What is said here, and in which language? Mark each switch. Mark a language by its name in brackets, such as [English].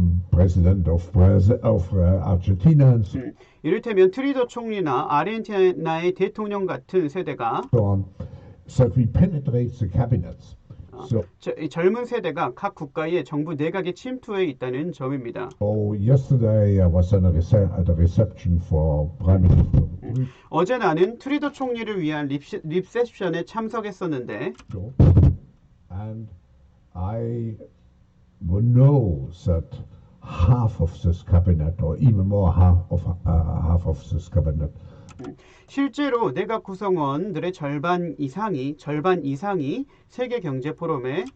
[English] President of Argentina, and [Korean] 이를테면 트리도 총리나 아르헨티나의 대통령 같은 세대가 [English] so on, that we penetrate the cabinets. So, [Korean] 이 젊은 세대가 각 국가의 정부 내각에 침투해 있다는 점입니다. [English] yesterday I was at a reception for Prime Minister [Korean] 어제 나는 트리도 총리를 위한 리셉션에 참석했었는데 [English] and I know that half of this cabinet, or even more half of this cabinet. [Korean] 실제로 내각 구성원들의 절반 이상이 세계 경제 포럼에